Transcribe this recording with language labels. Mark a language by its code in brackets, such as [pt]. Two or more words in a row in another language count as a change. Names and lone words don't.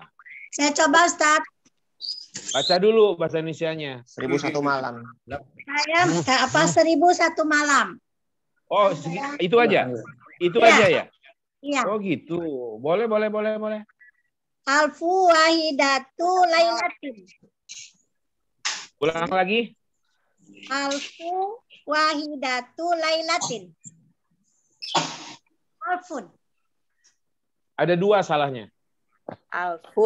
[id] Saya coba, Ustaz. Baca dulu bahasa Indonesianya. 1001 malam. Saya 1001 malam. Oh, itu aja? Itu Ya. aja ya? Iya. Oh gitu. Boleh. [ar] ألف واحدة ليلة. [id] Ulang lagi. [ar] ألف واحدة ليلة. Alfun. [id] Ada 2 salahnya. [ar] Alfun.